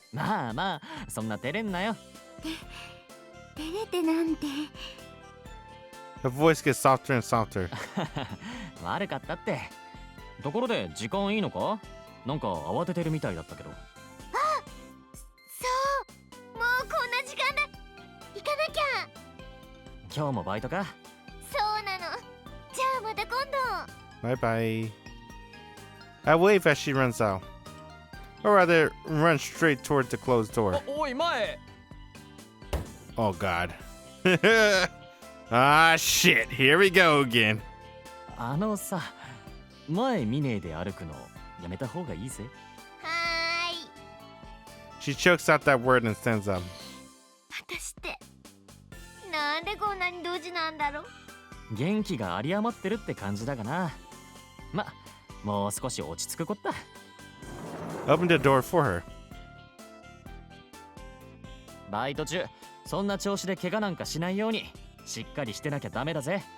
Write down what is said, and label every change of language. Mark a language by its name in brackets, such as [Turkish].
[Japanese] まあまあ、そんな照れんなよ。照れてなんて。 [English] Her voice gets softer and softer. [Japanese] 悪かったって。ところで時間いいのか？なんか慌ててるみたいだったけど。そう。もうこんな時間だ。行かなきゃ。今日もバイトか？そうなの。じゃあまた今度。 [English] Bye bye. I wave as she runs out. Or rather, run straight toward the closed door. [Japanese] おい前。 [English] Oh god. Ah shit, here we go again. [Japanese] あのさ、前見ねえで歩くのやめた方がいいぜ。はーい。 [English] She chokes out that word and stands up. [Japanese] 私ってなんでこんなにドジなんだろう。元気が有り余ってるって感じだがな。ま、もう少し落ち着くこった。 [English] Open the door for her. [Japanese] バイト中、そんな調子で怪我なんかしないようにしっかりしてなきゃダメだぜ。